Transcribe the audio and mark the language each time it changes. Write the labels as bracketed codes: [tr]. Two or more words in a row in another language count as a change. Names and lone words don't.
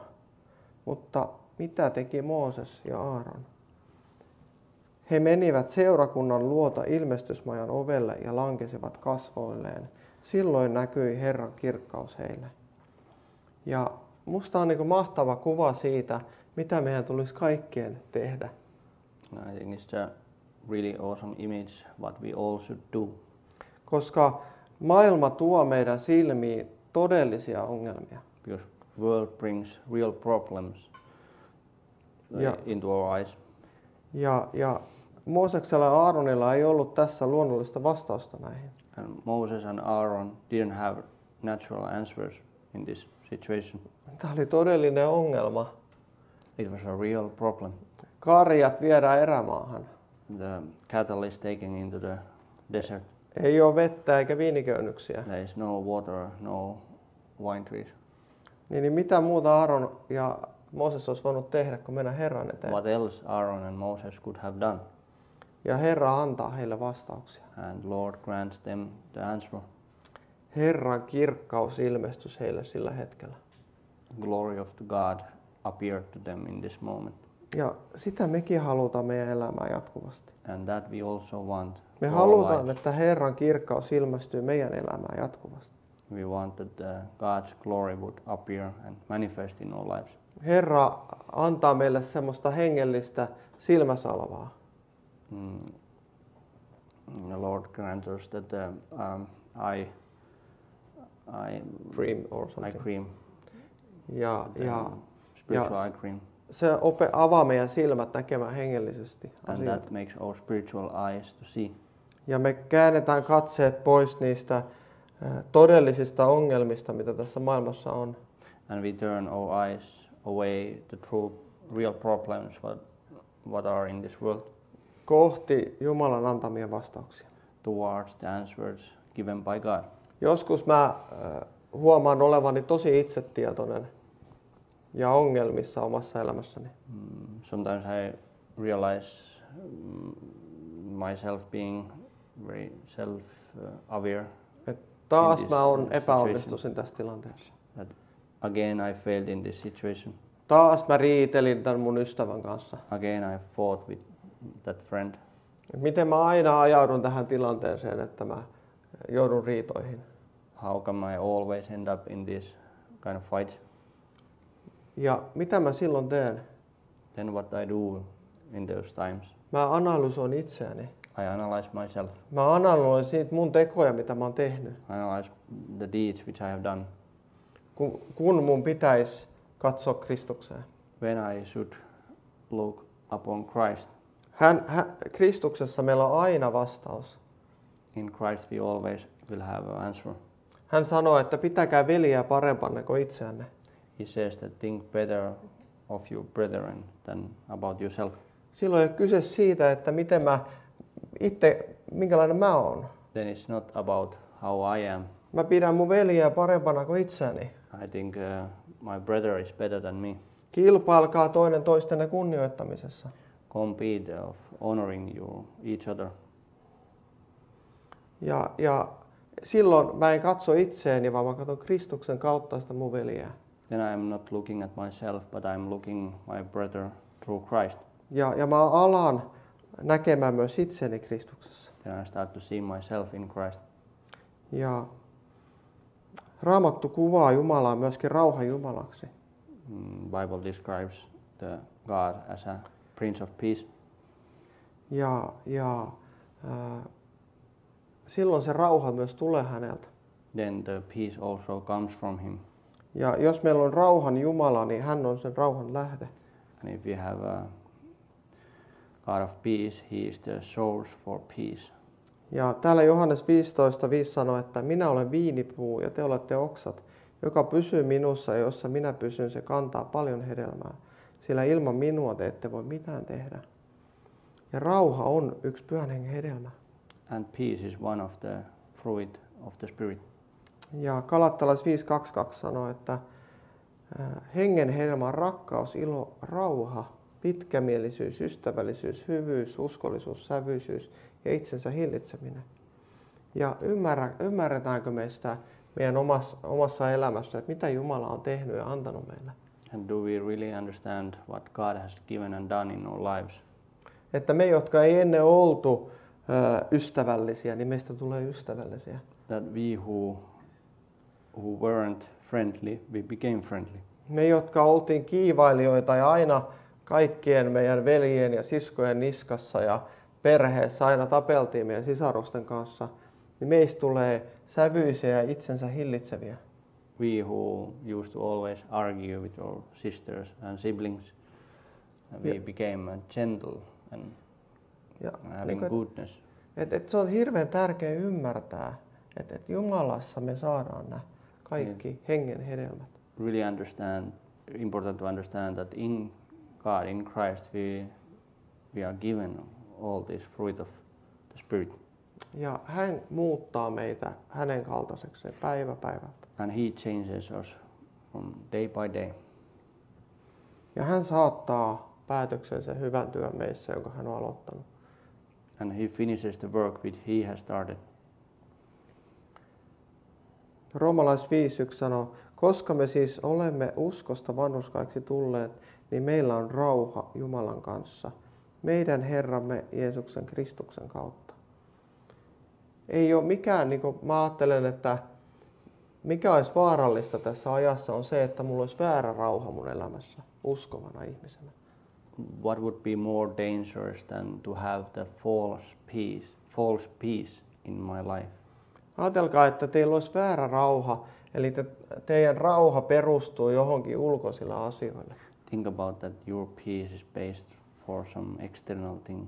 [fi] Mutta mitä teki Mooses ja Aaron? He menivät seurakunnan luota ilmestysmajan ovelle ja lankesivat kasvoilleen. Silloin näkyi Herran kirkkaus heille. Ja musta on mahtava kuva siitä, mitä meidän tulisi kaikkien tehdä. [en] I think it's a really awesome image what we all should do. [fi] Koska maailma tuo meidän silmiin todellisia ongelmia. [en] Because world brings real problems into our eyes. [fi] Ja Mooseksella ja Aaronilla ei ollut tässä luonnollista vastausta näihin. [en] And Moses and Aaron didn't have natural answers in this situation. [fi] Tämä oli todellinen ongelma. [en] It was a real problem. [fi] Karjat viedään erämaahan. [en] The cattle is taken into the desert. [fi] Ei ole vettä eikä viiniköynyksiä. [en] There is no water, no wine trees. [fi] Niin mitä muuta Aaron ja Mooses olisi voinut tehdä, kun mennä Herran eteen? [en] What else Aaron and Moses could have done? [fi] Ja Herra antaa heille vastauksia. [en] And Lord grants them the answer. [fi] Herran kirkkaus ilmestys heille sillä hetkellä. [en] Glory of the God appeared to them in this moment. [fi] Ja sitä mekin halutaan meidän elämään jatkuvasti. [en] And that we also want. [fi] Me [en] for our [fi] halutaan, [en] lives. [fi] että Herran kirkkaus ilmestyy meidän elämään jatkuvasti. [en] We want that God's glory would appear and manifest in our lives. [fi] Herra antaa meille semmoista hengellistä silmäsalvaa. [en] The Lord grants us that I Dream or something. eye cream. Spiritual eye cream. [fi] Se avaa meidän silmät näkemään hengellisesti [en] And [fi] asioita. [en] that makes our spiritual eyes to see. [fi] Ja me käännetään katseet pois niistä todellisista ongelmista, mitä tässä maailmassa on. [en] And we turn our eyes away the true, real problems what are in this world [fi] Kohti Jumalan antamia vastauksia. [en] towards the answers given by God. [fi] Joskus mä huomaan olevani tosi itsetietoinen ja ongelmissa omassa elämässäni. [en] Sometimes I realize myself being very self-aware. [fi] Taas [en] this [fi] mä [en] situation. [fi] epäonnistuin tässä tilanteessa. [en] That again I failed in this situation. [fi] Taas mä riitelin tämän mun ystävän kanssa. [en] Again I fought with that friend. [fi] Miten mä aina ajaudun tähän tilanteeseen, että mä joudun riitoihin. [en] How come I always end up in this kind of fight? [fi] Ja mitä mä silloin teen? [en] Then what I do in those times? [fi] Mä analysoin itseäni. [en] I analyze myself. [fi] Mä analysoin siitä mun tekoja, mitä mä oon tehnyt. [en] I analyze the deeds which I have done. [fi] Kun mun pitäisi katsoa Kristukseen. [en] When I should look upon Christ. [fi] Kristuksessa meillä on aina vastaus. [en] In Christ we always will have an answer. [fi] Hän sanoo, että pitäkää veljeä parempanne kuin itseänne. [en] He says that think better of your brethren than about yourself. [fi] Silloin ei ole kyse siitä, että miten mä itse, minkälainen mä oon. [en] Then it's not about how I am. [fi] Mä pidän mun veljeä parempana kuin itseäni. [en] I think my brother is better than me. [fi] Kilpailkaa toinen toistenne kunnioittamisessa. [en] Compete of honoring you each other. [fi] Ja silloin mä en katso itseeni, vaan mä katson Kristuksen kautta sitä mun veljeä. [en] Then I am not looking at myself, but I am looking my brother through Christ. [fi] Ja mä alan näkemään myös itseni Kristuksessa. [en] Then I start to see myself in Christ. [fi] Ja Raamattu kuvaa Jumalaa myöskin rauhan Jumalaksi. [en] Bible describes the God as a Prince of Peace. [fi] Silloin se rauha myös tulee häneltä. [en] Then the peace also comes from him. [fi] Ja jos meillä on rauhan Jumala, niin hän on sen rauhan lähde. [en] And if we have a God of peace, he is the source for peace. [fi] Ja täällä Johannes 15:5 sanoo, että minä olen viinipuu ja te olette oksat. Joka pysyy minussa ja jossa minä pysyn, se kantaa paljon hedelmää. Sillä ilman minua te ette voi mitään tehdä. Ja rauha on yksi Pyhän Hengen hedelmä. [en] And peace is one of the fruit of the Spirit. [fi] Ja Galattalais 5:22 sanoo, että hengen hedelmä on rakkaus, ilo, rauha, pitkämielisyys, ystävällisyys, hyvyys, uskollisuus, sävyisyys ja itsensä hillitseminen. Ja ymmärretäänkö me sitä meidän omassa elämässä, että mitä Jumala on tehnyt ja antanut meille? [en] And do we really understand what God has given and done in our lives? [fi] Että me, jotka ei ennen oltu ystävällisiä, niin meistä tulee ystävällisiä. [en] That we who weren't friendly, we became friendly. [fi] Me, jotka oltiin kiivailijoita ja aina kaikkien meidän veljien ja siskojen niskassa ja perheessä aina tapeltiin meidän sisarusten kanssa, niin meistä tulee sävyisiä ja itsensä hillitseviä. [en] We who used to always argue with our sisters and siblings, we became gentle and having goodness. [fi] Se on hirveän tärkeää ymmärtää, että Jumalassa me saadaan nämä kaikki hengen hedelmät. [en] Really important to understand that in God, in Christ, we are given all this fruit of the Spirit. [fi] Ja hän muuttaa meitä hänen kaltaiseksi päivä päivältä. [en] And he changes us from day by day. [fi] Ja hän saattaa päätöksen sen hyvän työn meissä, jonka hän on aloittanut. [en] And he finishes the work which he has started. [fi] Roomalais 5:1 sanoo, koska me siis olemme uskosta vanhurskaiksi tulleet, niin meillä on rauha Jumalan kanssa, meidän Herramme Jeesuksen Kristuksen kautta. Ei ole mikään, niin kuin mä ajattelen, että mikä olisi vaarallista tässä ajassa on se, että mulla olisi väärä rauha mun elämässä uskovana ihmisenä. [en] What would be more dangerous than to have the false peace in my life? [fi] Ajatelkaa, että teillä olisi väärä rauha, eli teidän rauha perustuu johonkin ulkoisilla asioille. [en] Think about that your peace is based for some external things.